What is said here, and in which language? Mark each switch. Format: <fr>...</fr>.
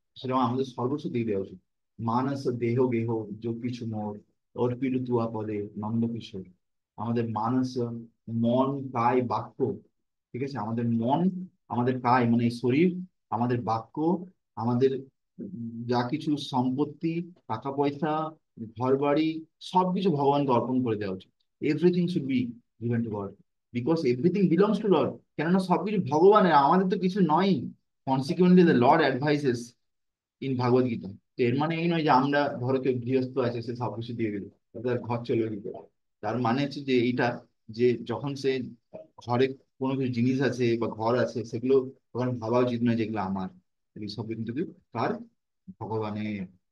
<bn>সেরকম আমাদের সর্বস্ব দিয়ে দেওয়া উচিত। মানস দেহ গেহ যোগ কিছু মোর অর্পিত তুয়া পদে নন্দ কিশোর। আমাদের মানস, মন, কায়, বাক্য, ঠিক আছে, আমাদের মন, আমাদের কায় মানে এই শরীর, আমাদের বাক্য, আমাদের যা কিছু সম্পত্তি, টাকা পয়সা, ঘর বাড়ি, সবকিছু ভগবানকে অর্পণ করে দেওয়া উচিত।</bn> <en>Everything should be given to God because everything belongs to Lord.</en> <bn>কেননা সবকিছু ভগবানের, আমাদের তো কিছু নয়।</bn> <en>Consequently the Lord advises in Bhagavad Gita.</en> <bn>তো এর মানে এই নয় যে আমরা, ধরো কেউ গৃহস্থ আছে, সে সবকিছু দিয়ে দিল, তার ঘর চলবে কি করে। তার মানে হচ্ছে যে এইটা, যে যখন সে ঘরে কোনো কিছু জিনিস আছে বা ঘর আছে, সেগুলো তখন ভাবা উচিত নয় যেগুলো আমার, এই সব কিন্তু কি তার, ভগবানের।</bn>